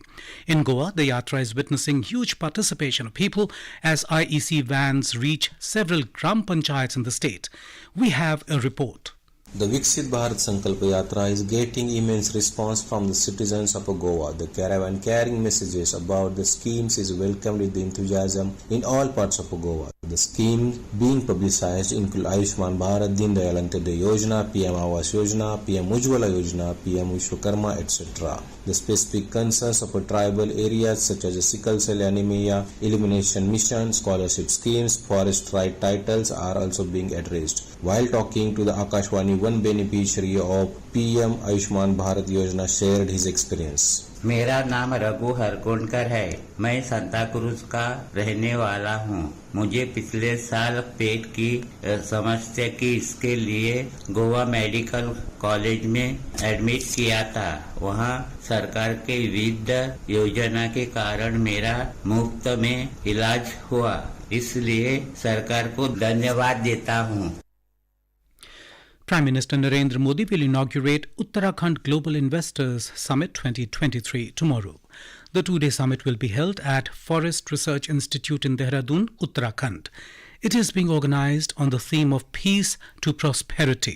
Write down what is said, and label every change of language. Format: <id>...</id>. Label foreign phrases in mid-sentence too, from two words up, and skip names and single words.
<en>In Goa, the Yatra is witnessing huge participation of people as IEC vans reach several Gram Panchayats in the state. We have a report. The Viksit Bharat Sankalpa Yatra is getting immense response from the citizens of Goa. The caravan carrying messages about the schemes is welcomed with enthusiasm in all parts of Goa. The schemes being publicized include Ayushman Bharat, Deen Dayal Antyodaya Yojana, PM Awas Yojana, PM Ujjwala Yojana, PM Vishwakarma, etc. The specific concerns of tribal areas such as sickle cell anemia, elimination mission, scholarship schemes, forest right titles are also being addressed. While talking to the Akashwani, one beneficiary of PM Ayushman Bharat Yojana shared his experience.</en> <hi>मेरा नाम रघु हरकोणकर है। मैं सांता क्रूज का रहने वाला हूँ। मुझे पिछले साल पेट की समस्या की इसके लिए गोवा मेडिकल कॉलेज में एडमिट किया था। वहाँ सरकार के विविध योजना के कारण मेरा मुफ्त में इलाज हुआ, इसलिए सरकार को धन्यवाद देता हूँ।</hi> <en>Prime Minister Narendra Modi will inaugurate Uttarakhand Global Investors Summit 2023 tomorrow. The two-day summit will be held at Forest Research Institute in Dehradun, Uttarakhand. It is being organized on the theme of peace to prosperity.</en>